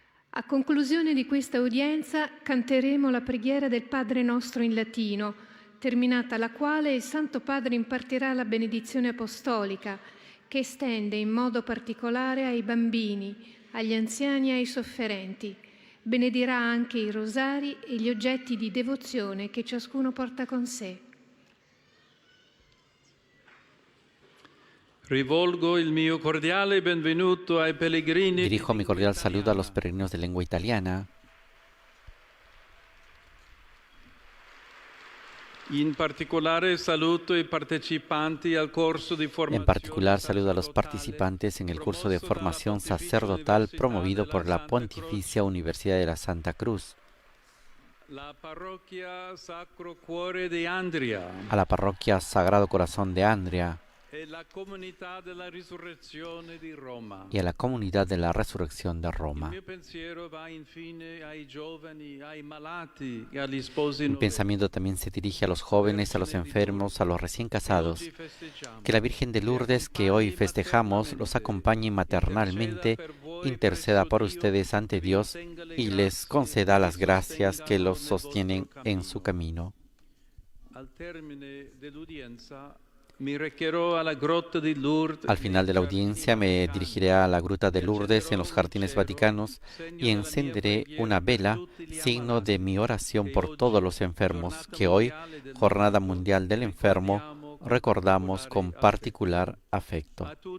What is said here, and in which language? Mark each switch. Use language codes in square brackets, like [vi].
[it] A conclusione di questa udienza canteremo la preghiera del Padre nostro in latino, terminata la quale il Santo Padre impartirà la benedizione apostolica, che estende in modo particolare ai bambini, agli anziani e ai sofferenti. Benedirà anche i rosari e gli oggetti di devozione che ciascuno porta con sé. Rivolgo il mio cordiale benvenuto ai pellegrini. [es] Dirijo mi cordial saludo a los peregrinos de lengua italiana. [it] In particolare saluto i partecipanti al corso di formazione. [es] En particular saludo a los participantes en el curso de formación sacerdotal promovido por la Pontificia Universidad de la Santa Cruz. La parroquia Sacro Cuore di Andria. A la parroquia Sagrado Corazón de Andria. [it] E la comunità della risurrezione di Roma. [es] Y a la comunidad de la resurrección de Roma. [it] Il mio pensiero va infine ai giovani, ai malati e agli sposi. [es] Mi pensamiento también se dirige a los jóvenes, a los enfermos, a los recién casados. Que la Virgen de Lourdes, que hoy festejamos, los acompañe maternalmente, interceda por ustedes ante Dios y les conceda las gracias que los sostienen en su camino. [it] Al termine dell'udienza mi recherò alla grotta di Lourdes. [es] Al final de la audiencia me dirigiré a la gruta de Lourdes en los jardines vaticanos y encenderé una vela, signo de mi oración por todos los enfermos, que hoy, Jornada Mundial del Enfermo, recordamos con particular afecto.